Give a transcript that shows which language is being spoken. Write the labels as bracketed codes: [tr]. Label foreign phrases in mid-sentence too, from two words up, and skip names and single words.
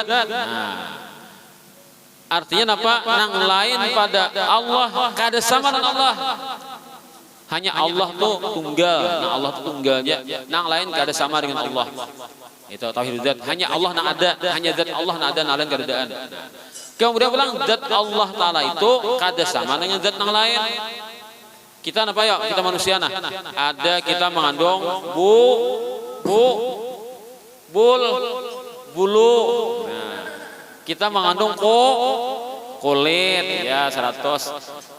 [id] Nah, artinya apa? [bjn] Nang lain pada Allah kada sama dengan Allah. [id] Hanya Allah tuh tunggal. Nah, Allah tuh tunggalnya. [bjn] Nang lain kada sama dengan Allah. [id] Itu tauhid zat. [bjn] Hanya Allah nang ada, hanya zat Allah nang ada, nang lain kada adaan. Kemudian bilang zat Allah Ta'ala itu kada sama dengan zat nang lain. [id] Kita apa ya? Kita manusia nah. Ada kita mengandung bulu. Nah, kita mengandung kulit ya 100.